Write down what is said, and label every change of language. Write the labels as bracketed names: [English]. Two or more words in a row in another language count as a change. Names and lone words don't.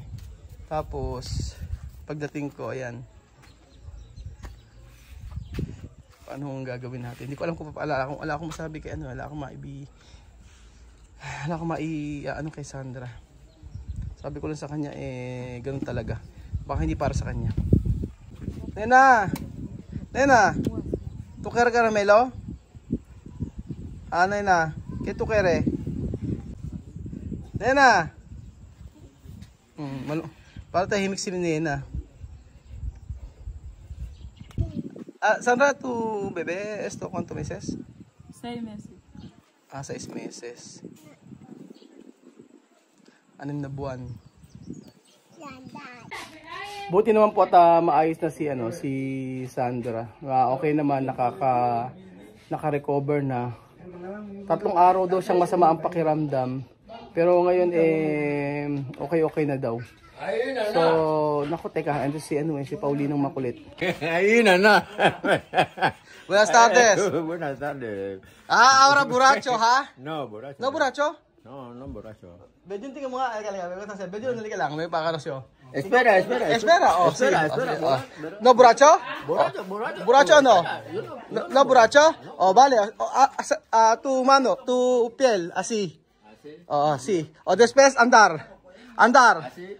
[Filipino] Tapos pagdating ko, ayan. Paano ang gagawin natin? Hindi ko alam kung wala akong masabi kay wala akong kay Sandra. Sabi ko lang sa kanya, ganun talaga. Baka hindi para sa kanya. Nena! Nena! [Spanish] Tuker caramelo? Nena? ¿Qué tukere? [Filipino] Nena! Para tahimik si Nena. [Spanish] Sandra, tu bebé, esto, ¿cuántos meses? 6 meses. [Filipino] 6 meses. 6 na buwan. Buti naman po at maayos na si Sandra. Okay naman, naka-recover na. 3 araw daw siyang masama ang pakiramdam. Pero ngayon okay na daw. So, naku, teka, ando si Paulinong makulit. Ayun na. [Spanish] Buenas tardes. Buenas tardes. Ahora borracho, ha? No, borracho. No borracho? No, no borracho. [Filipino] Bedyo, tingnan mo nga. Bedyo, nalika lang. May pakarosyo. [Spanish] Espera. Espera. Espera. No borracho? Borracho. Borracho no? No borracho? Vale. Tu mano, tu piel, así. Sí. Después andar. Así.